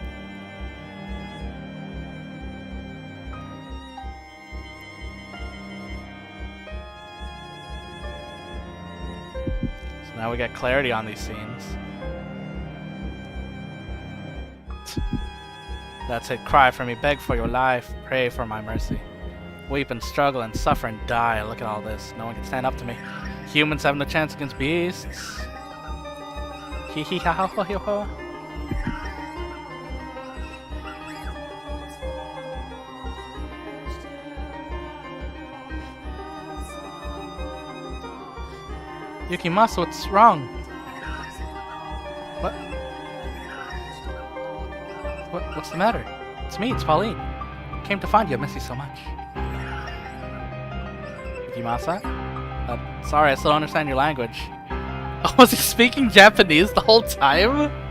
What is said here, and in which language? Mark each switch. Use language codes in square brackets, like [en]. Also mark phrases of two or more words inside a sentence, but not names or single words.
[en] So now we got clarity on these scenes. That's it. Cry for me. Beg for your life. Pray for my mercy. Weep and struggle and suffer and die. Look at all this. No one can stand up to me. Humans have no chance against beasts. Hee hee ha ha ho ho ho. Yukimasa, what's wrong? What? What's the matter? It's me, it's Pauline. I came to find you, I miss you so much. Yukimasa? Sorry, I still don't understand your language. Oh, was he speaking Japanese the whole time?